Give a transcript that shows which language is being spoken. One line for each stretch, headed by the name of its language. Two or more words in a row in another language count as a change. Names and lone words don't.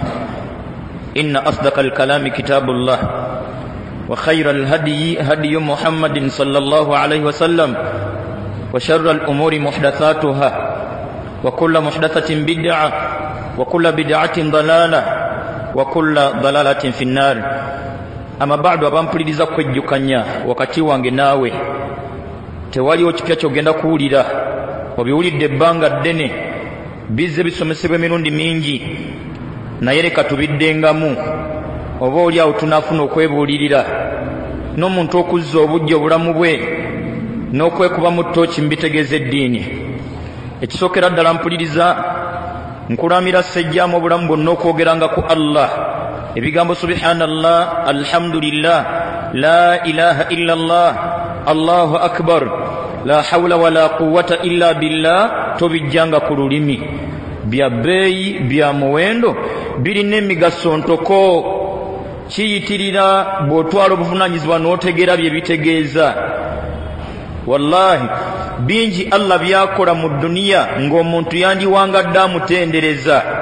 Arabic: إن أصدق الكلام كتاب الله وخير الهدي هدي محمد صلى الله عليه وسلم وشر الأمور محدثاتها وكل محدثة بدعة وكل بدعة ضلالة وكل ضلالة في النار. أما بعد
Ganda: abampuliriza kwejjukanya wakati wange naawe tewaliwo kipya kyogenda kuwulira obiwulidde ebbanga ddene bizze bisomesebwa emirundi mingi naye leka tubiddengamu oba oli awo tunaafuna okwebuulirira n'omuntu okuzza obujja obulamu bwe n'okwekuba mu ttooki mu bitegeeza eddiini. Ekisookera ddala mpuliriza nkulamira ssejjaamu obulamu bwonna okwogeranga ku Allah ebigambo
Arabic: سبحان الله، الحمد لله، لا إله إلا الله، الله أكبر، لا حول ولا قوة إلا بالله
Ganda: tobijjanga ku lulimi. Bya bbeeyi bya muwendo birina emigaso ntoko kiyitirira bw'otwala obuvunaanyizibwa n'otegeera bye bitegeeza. Wallahi bingi Allah byakola mu duniya ng'omuntu yandiwangadde amutendereza.